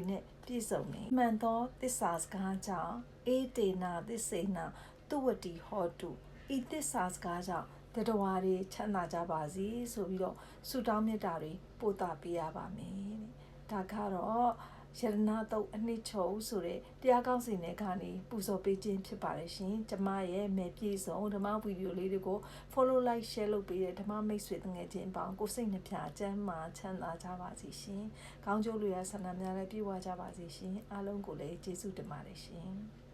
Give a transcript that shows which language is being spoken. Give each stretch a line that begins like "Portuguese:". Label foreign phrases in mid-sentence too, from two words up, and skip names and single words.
Burmese: နဲ့ပြည့်စုံနေမှန်သောသစ္စာစကားကြောင့်
Pali: အေတေနာသစ္စေနာသူဝတိဟောတု
Burmese: ဤသစ္စာစကားကြောင့် တတဝါတွေချမ်းသာကြပါစေဆိုပြီးတော့ဆုတောင်းမေတ္တာတွေပို့သပေးရပါမယ်တဲ့။ဒါကတော့ရတနာတုတ်အနှစ်ချုပ်ဆိုတဲ့တရားကောင်းစဉ်တွေကနေပူဇော်ပေးခြင်းဖြစ်ပါတယ်ရှင်။ကျမရဲ့မယ်ပြည့်စုံဓမ္မဗီဒီယိုလေးတွေကို
English: follow like share
Burmese: လုပ်ပေးတဲ့ဓမ္မမိတ်ဆွေတငယ်ချင်းပေါင်းကိုစိတ်နှပြကျမ်းမာချမ်းသာကြပါစေရှင်။ကောင်းကျိုးလူရဆန္ဒများလည်းပြည့်ဝကြပါစေရှင်။အားလုံးကိုလည်းကျေးဇူးတင်ပါတယ်ရှင်။